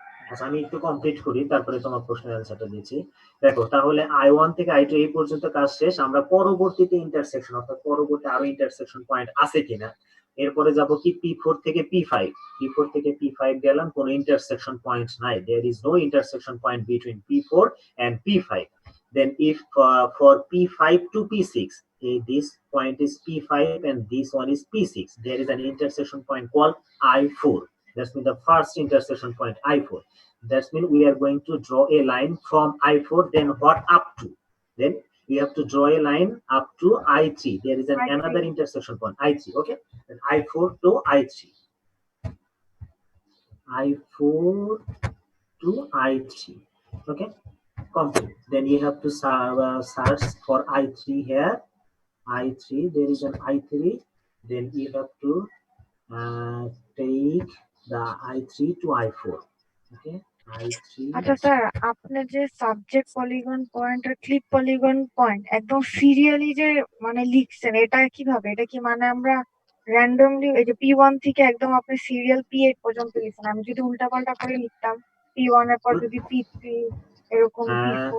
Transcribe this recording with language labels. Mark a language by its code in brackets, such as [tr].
[bn] আচ্ছা আমি একটু কমপ্লিট করি, তারপরে তোমার প্রশ্নের অ্যান্সারটা দিচ্ছি। দেখো তাহলে I1 থেকে I2 এই পর্যন্ত কাজ শেষ, আমরা পরবর্তীতে ইন্টারসেকশন, অর্থাৎ পরবর্তী আরো ইন্টারসেকশন পয়েন্ট আছে কিনা, এরপরে যাব কি P4 থেকে P5, P4 থেকে P5 গেলাম, কোনো ইন্টারসেকশন পয়েন্ট নাই, [en] there is no intersection point between P4 and P5. Then if for P5 to P6, this point is P5 and this one is P6, there is an intersection point called I4. That's mean the first intersection point I4. That means we are going to draw a line from I4, then what up to? Then we have to draw a line up to I3. There is I3. another intersection point, I3, okay? Then I4 to I3. I4 to I3, okay? Complete. Then you have to search for I3 here. I3, there is an I3. Then you have to take the I3 to I4. Okay, I3. [bn] আচ্ছা sir, আপনি যে subject polygon point আর clip polygon point একদম serially যে মানে লিখছেন, এটা কিভাবে? এটা কি মানে আমরা র্যান্ডমলি এই যে P1 থেকে একদম আপনি সিরিয়াল P8 পর্যন্ত লিখছেন, আমি যদি উল্টাপাল্টা করে লিখতাম P1 এর পর যদি P3 এরকম P4,